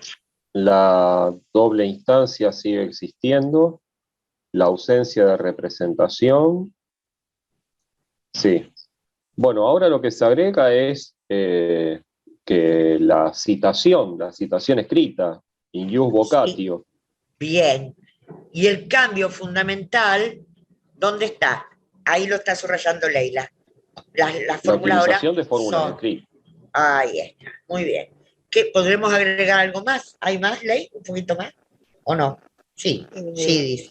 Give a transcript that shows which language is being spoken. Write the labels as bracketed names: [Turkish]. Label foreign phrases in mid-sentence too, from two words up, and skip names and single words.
[Spanish] La doble instancia sigue existiendo, la ausencia de representación. Sí. Bueno, ahora lo que se agrega es que la citación escrita, [Latin] in ius vocatio. [Spanish] Bien. Y el cambio fundamental, ¿dónde está? Ahí lo está subrayando Leila. La La fórmula ahora utilización de fórmulas son- escritas. Ahí está, muy bien. ¿Qué, podremos agregar algo más? ¿Hay más, Ley? ¿Un poquito más? ¿O no? Sí, sí, dice.